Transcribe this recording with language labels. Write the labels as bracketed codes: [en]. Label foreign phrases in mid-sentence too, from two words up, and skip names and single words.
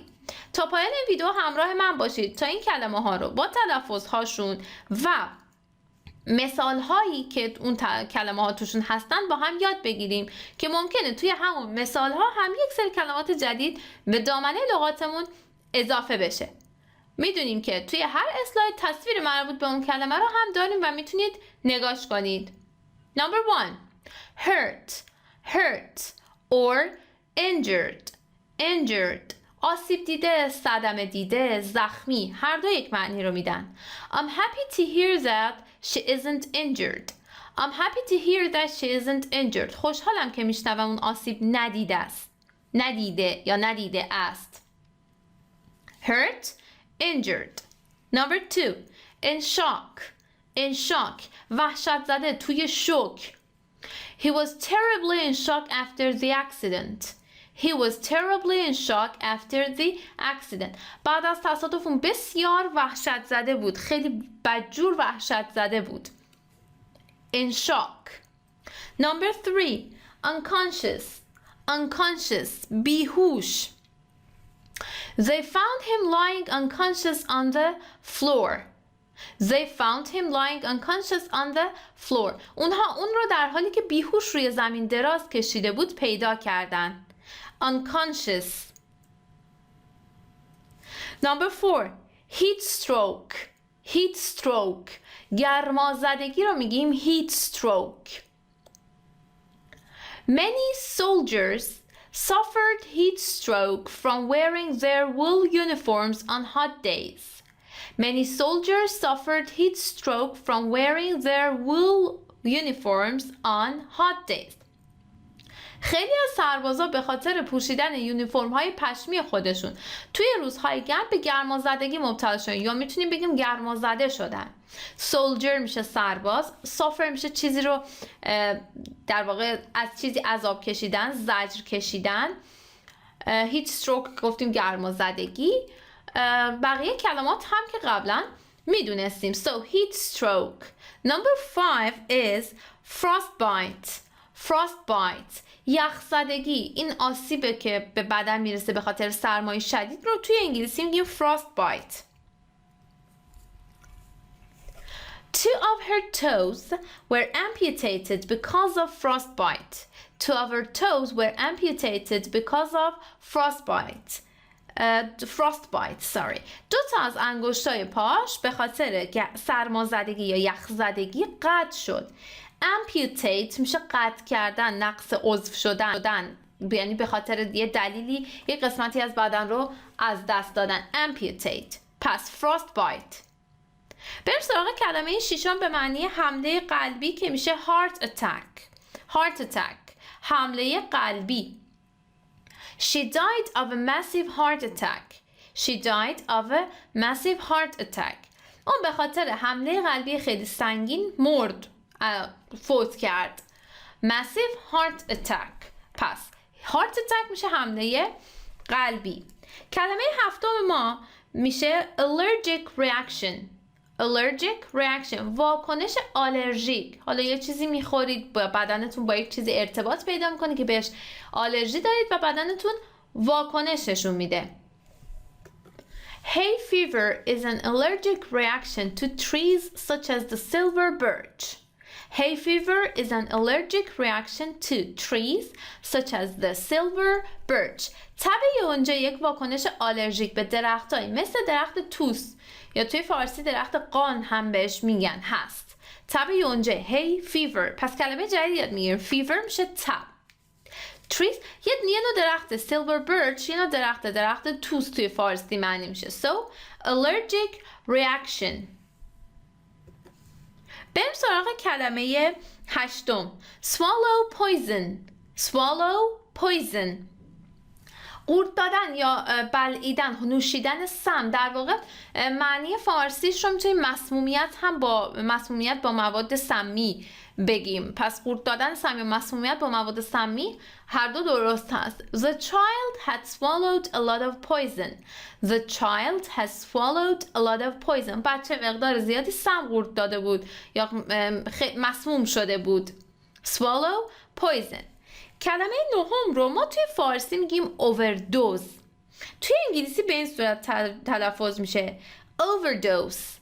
[fa] تا پایان این ویدیو همراه من باشید تا این کلمه ها رو با تلفظ هاشون و مثال هایی که اون کلمه ها توشون هستن با هم یاد بگیریم که ممکنه توی همون مثال ها هم یک سری کلمات جدید به دامنه لغاتمون اضافه بشه. میدونیم که توی هر اسلاید تصویر مربوط به اون کلمه رو هم داریم و میتونید نگاش کنید. [en] Number 1. hurt or injured. [fa] آسیب دیده، صدمه دیده، زخمی، هر دو یک معنی رو میدن. [en] I'm happy to hear that she isn't injured. I'm happy to hear that she isn't injured. [fa] خوشحالم که میشنوم اون آسیب ندیده است. [en] Hurt, injured. Number 2. In shock. [fa] وحشت زده، توی شوک. [en] He was terribly in shock after the accident. [fa] بعد از تصادف اون بسیار وحشت زده بود. خیلی بدجور وحشت زده بود. [en] In shock. Number 3. Unconscious. [fa] بیهوش. [en] They found him lying unconscious on the floor. [fa] اونها اون رو در حالی که بیهوش روی زمین دراز کشیده بود پیدا کردن. [en] Unconscious. Number 4. Heat stroke. [fa] گرمازدگی رو میگیم [en] heat stroke. Many soldiers suffered heat stroke from wearing their wool uniforms on hot days. Many soldiers suffered heat stroke from wearing their wool uniforms on hot days. [fa] خیلی از سربازا به خاطر پوشیدن یونیفرم های پشمی خودشون توی روزهای گرم به گرمازدگی مبتلا شدن یا میتونیم بگیم گرمازده شدن. soldier میشه سرباز، suffer میشه چیزی رو در واقع از چیزی عذاب کشیدن، زجر کشیدن. [en] heat stroke [fa] گفتیم گرمازدگی. بقیه کلمات هم که قبلا میدونستیم. [en] So heat stroke. Number 5 is frostbite. [fa] یخزدگی. این آسیبه که به بدن میرسه به خاطر سرمای شدید رو توی انگلیسی میگیم frostbite. [en] 2 of her toes were amputated because of frostbite. 2 of her toes were amputated because of frostbite. [fa] دو تا از انگشتای پاش به خاطر سرمازدگی یا یخزدگی قطع شد. amputate میشه قطع کردن، نقص عضو شدن، یعنی به خاطر یه دلیلی یه قسمتی از بدن رو از دست دادن. amputate. پس frostbite. بریم سراغ کلمه ششم به معنی حمله قلبی که میشه [en] heart attack. [fa] حمله قلبی. [en] She died of a massive heart attack. [fa] اون به خاطر حمله قلبی خیلی سنگین مرد، فوت کرد. [en] massive heart attack. پس heart attack [fa] میشه حمله قلبی. کلمه هفتم ما میشه [en] allergic reaction. [fa] واکنش آلرژیک. حالا یه چیزی میخورید، بدنتون با یک چیزی ارتباط پیدا میکنه که بهش آلرژی دارید و بدنتون واکنش نشون میده. [en] Hay fever is an allergic reaction to trees such as the silver birch. Hay fever is an allergic reaction to trees such as the silver birch. [fa] تب یونجه یک واکنش آلرژیک به درختایی مثل درخت توس یا توی فارسی درخت قان هم بهش میگن هست. تب یونجه [en] hay fever. [fa] پس کلمه جدید یاد میگیریم. fever میشه تب. trees یه نوع درخت [en] silver birch، [fa] یه نوع درخت توس توی فارسی معنی میشه. [en] so allergic reaction. [fa] بریم سراغ کلمه هشتم. [en] swallow poison. [fa] قورت دادن یا بلعیدن، نوشیدن سم، در واقع معنی فارسیش رو میتونیم مسمومیت با مواد سمی بگیم. پس قورت دادن سم یا مسمومیت با مواد سمی هر دو درست هست. [en] The child had swallowed a lot of poison. The child has swallowed a lot of poison. [fa] بچه مقدار زیادی سم قورت داده بود یا مسموم شده بود. [en] Swallow, poison. [fa] کلمه نهم رو ما توی فارسی میگیم overdose. توی انگلیسی به این صورت تلفظ میشه overdose.